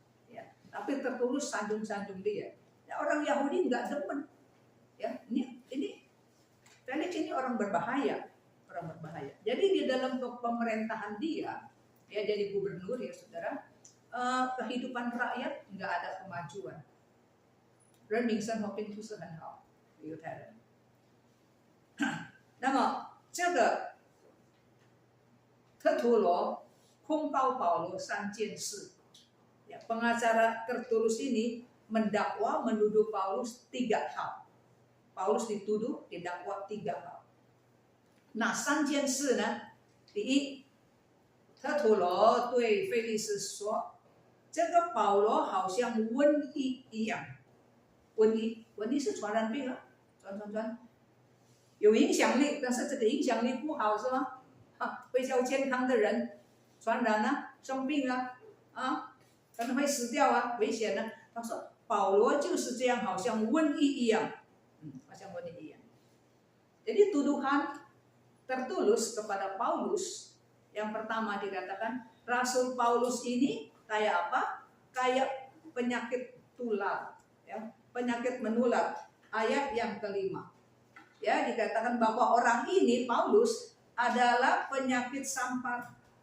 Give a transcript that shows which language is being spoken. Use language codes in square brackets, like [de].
[id] Ya, tapi Tertullus sanjung-sanjung dia. Ya, orang Yahudi nggak demen. Ya, ini Felix ini orang berbahaya. Jadi di dalam pemerintahan dia, ya jadi gubernur ya saudara, kehidupan rakyat nggak ada kemajuan. [zh] 人民生活并不是很好，犹太人。那么这个特图罗控告保罗3件事， [id] ya, pengacara Tertullus ini mendakwa menuduh Paulus 3 hal. Paulus dituduh didakwa 3 hal. [zh] 哪3件事呢？第一，特图罗对腓力斯说，这个保罗好像瘟疫一样。瘟疫是传染病啊，传，有影响力，但是这个影响力不好是吗？会叫健康的人传染啊，生病啊，可能会死掉啊，危险啊。他说保罗就是这样，好像瘟疫一样，好像瘟疫一样。 [id] Jadi tuduhan Tertullus kepada Paulus, yang pertama dikatakan Rasul Paulus ini kayak apa? Kayak penyakit tular, ya. Penyakit menular, ayat yang kelima. Ya, dikatakan bahwa orang ini Paulus adalah penyakit sampar.